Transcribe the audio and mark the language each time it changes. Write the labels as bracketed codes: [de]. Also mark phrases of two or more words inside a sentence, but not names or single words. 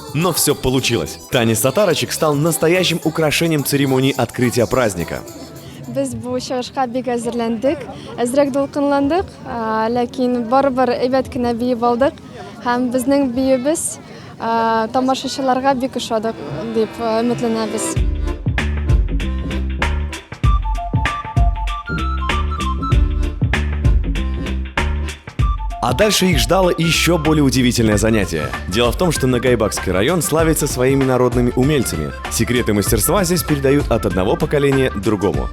[ru] Но все получилось. Танец татарочек стал настоящим украшением церемонии открытия праздника. [tt] Без бу чыгышка бик әзерләндек, әзрәк дулкынландык, ләкин барыбер әйбәт кенә биеп алдык һәм безнең биебез тамашачыларга бик ошады дип өметләнәбез. [ru] А дальше их ждало еще более удивительное занятие. Дело в том, что Нагайбакский район славится своими народными умельцами. Секреты мастерства здесь передают от одного поколения к другому.